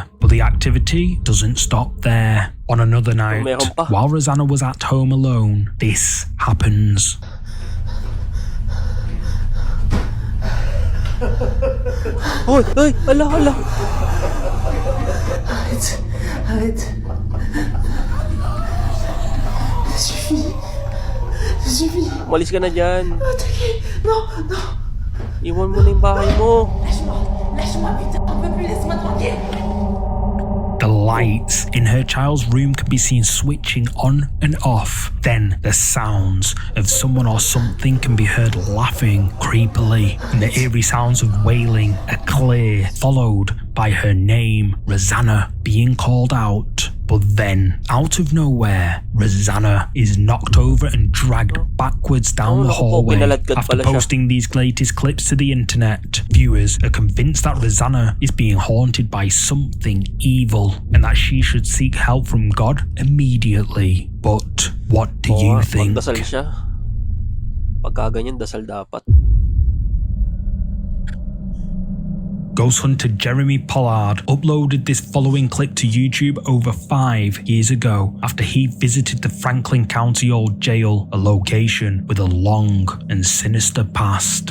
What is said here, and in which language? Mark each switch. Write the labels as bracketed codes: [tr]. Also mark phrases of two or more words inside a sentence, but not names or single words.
[en] But the activity doesn't stop there. On another night, while Rosanna was at home alone, this happens. Uy! Uy! Ala! Ala! [fr] Arrête. Ça suffit. [tl] Umalis ka na dyan. [fr] T'inquiète. Non. [tl] Iwan mo na yung bahay mo. [fr] Lâche-moi, putain. On peut plus, laisse-moi tranquille. [en] The lights in her child's room can be seen switching on and off. Then the sounds of someone or something can be heard laughing creepily. And the eerie sounds of wailing are clear, followed by her name, Rosanna, being called out. But then, out of nowhere, Rosanna is knocked over and dragged backwards down the hallway. After posting these latest clips to the internet, viewers are convinced that Rosanna is being haunted by something evil and that she should seek help from God immediately. But what do you think? [tl] Magdasal siya. Pagka ganyan, dasal dapat. [en] Ghost hunter Jeremy Pollard uploaded this following clip to YouTube over 5 years ago after he visited the Franklin County Old Jail, a location with a long and sinister past.